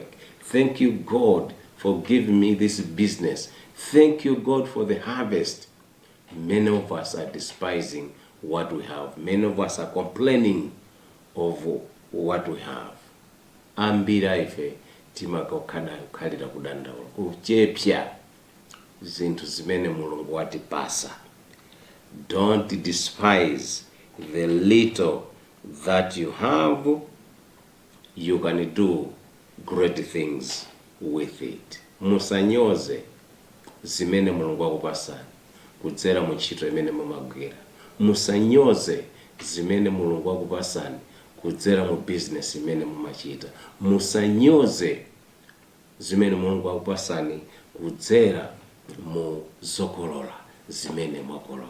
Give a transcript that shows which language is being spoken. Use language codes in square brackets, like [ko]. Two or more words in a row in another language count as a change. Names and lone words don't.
[en] Thank you, God, for giving me this business. Thank you, God, for the harvest. Many of us are despising what we have. Many of us are complaining of what we have. [ny] Ambira ife timakokana kukhalira kudandaula kuchepsya zinthu zimene Mulungu watipasa. [en] Don't despise the little that you have. You can do great things with it. [ny] Musanyoze zimene Mulungu wakupasani kudzera mu ntchito imene mumagwira. Musanyoze zimene Mulungu wakupasani kudzera mu business imene mumachita. Musanyoze zimene Mulungu wakupasani kudzera mu zokolola zimene mwakolola.